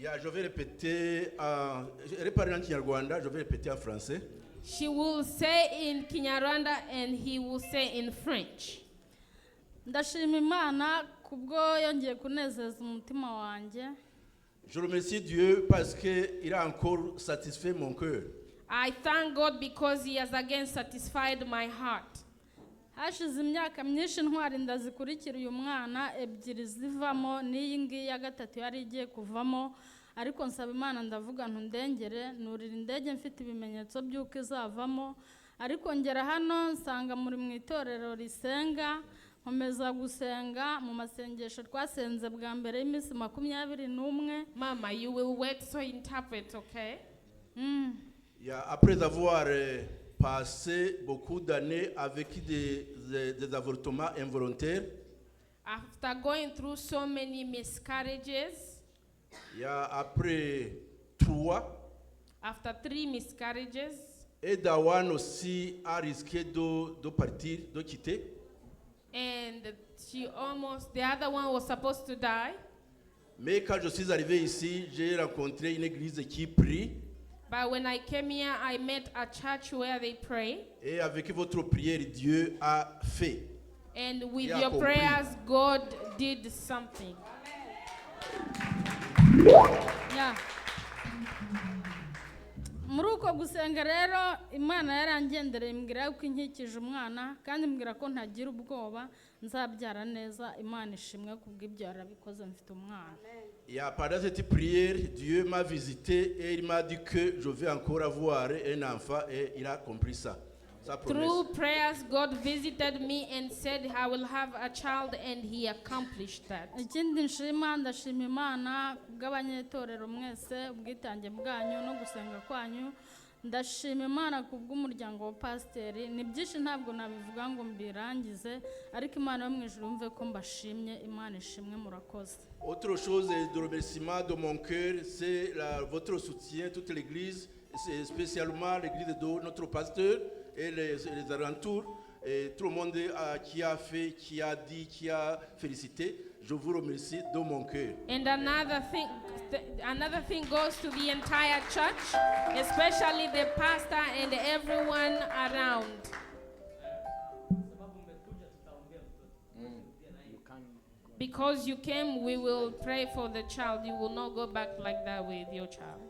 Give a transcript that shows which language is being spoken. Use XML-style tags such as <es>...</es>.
<fr>Je vais répéter je parler en Kinyarwanda, je vais répéter en français.</fr> <en>She will say in Kinyarwanda and he will say in French.</en> <rw>Ndashima Imana kubwo yongeye kunezeza umutima wanjye.</rw> <fr>Je remercie Dieu parce qu'il a encore satisfait mon cœur.</fr> <en>I thank God because he has again satisfied my heart.</en> <rw>Hashize imyaka myinshi ntwari ndazikurikira uyu mwana ebyiri zivamo n'iyi ngiyi ya gatatu yari igiye kuvamo, ariko nsaba Imana ndavuga ntundengere nurira indege mfite ibimenyetso by'uko izavamo, ariko ngera hano nsanga muri mu itorero risenga, nkomeza gusenga mu masengesho twasenze bwa mbere y'iminsi 21.</rw> <en>Mama, you will wait so I interpret, okay?</en> <fr>Après avoir passé beaucoup d'années avec des avortements involontaires,</fr> <en>After going through so many miscarriages,</en> <fr>après 3,</fr> <en>after 3 miscarriages,</en> <fr>et Dawan aussi a risqué de partir, de quitter.</fr> <en>and the other one was supposed to die.</en> <fr>Mais quand je suis arrivé ici, j'ai rencontré une église qui prie.</fr> <en>But when I came here, I met a church where they pray.</en> <fr>Et avec votre prière, Dieu a fait.</fr> <en>And with</en> <fr>Il a</fr> <en>your</en> <fr>accompli.</fr> <en>prayers, God did something. Yeah.</en> <rw>Muri uko gusenga rero Imana yarangendereye imbwira yuko inkikije umwana kandi imbwira ko ntagira ubwoba nzabyara neza Imana ishimwe kubw'ibyo yarabikoze mfite umwana.</rw> <fr>Et pendant cette prière, Dieu m'a visité et il m'a dit que je vais encore avoir un enfant et il a compris ça. Sa promesse.</fr> <en>Through prayers, God visited me and said, I will have a child, and He accomplished that.</en> <rw>Ikindi nshima ndashima Imana kubw'abanyetorero mwese ubwitange bwanyu no gusenga kwanyu. Ndashima Imana kubw'umuryango wa pasiteri. Ni byinshi ntabwo nabivuga ngo mbirangize ariko Imana yo mu ijuru yumve ko mbashimye. Imana ishimwe murakoze.</rw> <fr>Autre chose de remerciement de mon cœur, c'est votre soutien, toute l'église, spécialement l'église de notre pasteur et les alentours, et tout le monde qui a fait, qui a dit, qui a félicité. Je vous remercie de mon cœur.</fr> <en>And another thing goes to the entire church, especially the pastor and everyone around. Because you came, we will pray for the child. You will not go back like that with your child.</en>